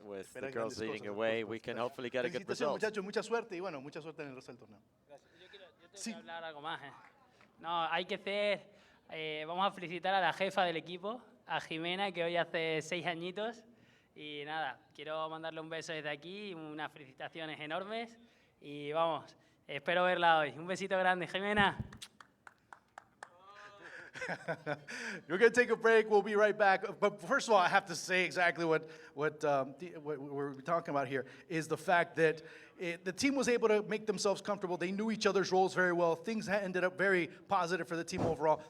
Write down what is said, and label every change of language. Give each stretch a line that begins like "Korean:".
English: With the girls leading away, we can hopefully get a good result.
Spanish: Muchachos, mucha suerte y bueno, mucha suerte en el resto del torneo. Yo tengo que hablar algo más. No, hay que vamos a felicitar a la jefa del equipo, a Jimena, que hoy hace 6 añitos. Y nada, quiero mandarle un beso desde aquí, unas felicitaciones enormes. Y vamos, espero verla hoy. Un besito grande, Jimena.
English: We're going to take a break. We'll be right back. But first of all, I have to say exactly what we're talking about here is the fact that the team was able to make themselves comfortable. They knew each other's roles very well. Things ended up very positive for the team overall.